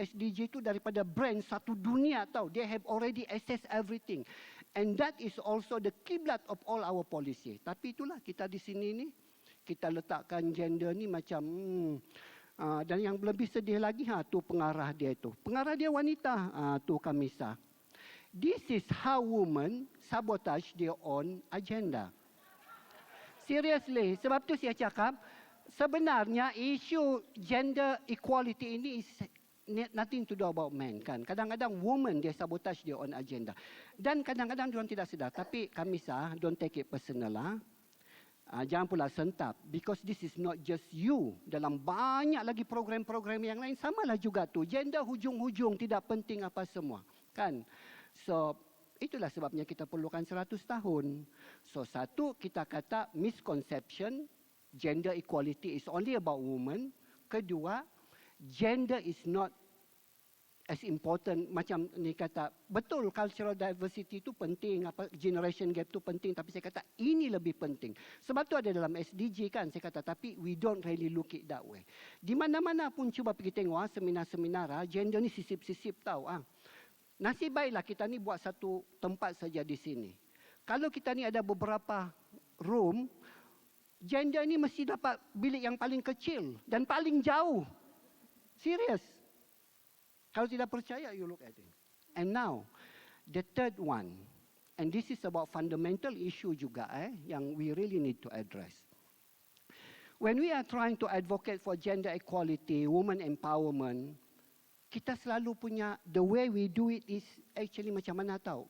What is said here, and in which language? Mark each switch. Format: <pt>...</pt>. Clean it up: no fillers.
<ms>SDG itu daripada brand satu dunia tahu.</ms> <en>They have already assessed everything. And that is also the kiblat of all our policy.</en> <ms>Tapi itulah kita di sini ni. Kita letakkan gender ni macam... dan yang lebih sedih lagi, tu pengarah dia tu. Pengarah dia wanita, tu Kamisa.</ms> <en>This is how women sabotage their own agenda.</en> <ms>Seriously, sebab tu saya cakap, sebenarnya isu gender equality ini</ms> <en>is nothing to do about men</en> <ms>kan. Kadang-kadang women dia</ms> <en>sabotage their own agenda.</en> <ms>Dan kadang-kadang diorang tidak sedar. Tapi Kamisa,</ms> <en>don't take it personal</en> <ms>lah. Jangan pula sentap.</ms> <en>Because this is not just you.</en> <ms>Dalam banyak lagi program-program yang lain, samalah juga tu. Gender hujung-hujung tidak penting apa semua. Kan? So, itulah sebabnya kita perlukan 100 tahun.</ms> <en>So,</en> <ms>satu, kita kata</ms> <en>misconception, gender equality is only about women.</en> <ms>Kedua,</ms> <en>gender is not as important</en> <ms>macam ni kata, betul cultural diversity itu penting, generation gap itu penting, tapi saya kata ini lebih penting. Sebab tu ada dalam SDG kan, saya kata, tapi</ms> <en>we don't really look it that way.</en> <ms>Di mana-mana pun cuba pergi tengok seminar-seminar, gender ni sisip-sisip tahu. Nasib baiklah kita ni buat satu tempat saja di sini. Kalau kita ni ada beberapa room, gender ni mesti dapat bilik yang paling kecil dan paling jauh. Serius. Kalau tidak percaya,</ms> <en>you look at it. And now, the third one, and this is about fundamental issue juga yang we really need to address. When we are trying to advocate for gender equality, women empowerment,</en> <ms>kita selalu punya,</ms> <en>the way we do it is actually</en> <ms>macam mana tahu?</ms>